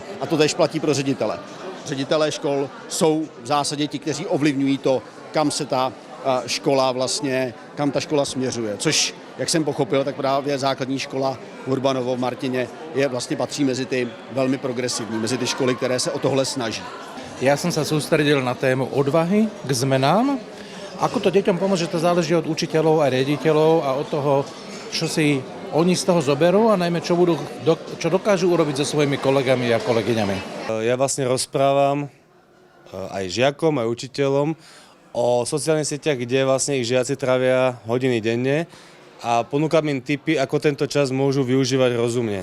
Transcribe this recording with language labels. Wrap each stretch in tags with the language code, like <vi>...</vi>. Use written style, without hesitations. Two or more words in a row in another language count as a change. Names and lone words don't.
<cs>A to též platí pro ředitele. Ředitelé škol jsou v zásadě ti, kteří ovlivňují to, kam se ta škola vlastně, kam ta škola směřuje. Což, jak jsem pochopil, tak právě základní škola Urbanovo v Martině vlastně patří mezi ty velmi progresivní, mezi ty školy, které se o tohle snaží.</cs> <sk>Ja som sa sústredil na tému odvahy k zmenám. Ako to deťom pomôže, to záleží od učiteľov a riaditeľov a od toho, čo si oni z toho zoberú a najmä čo dokážu urobiť so svojimi kolegami a kolegyňami. Ja vlastne rozprávam aj žiakom, aj učiteľom o sociálnych sieťach, kde vlastne ich žiaci trávia hodiny denne a ponúkam im tipy, ako tento čas môžu využívať rozumne.</sk>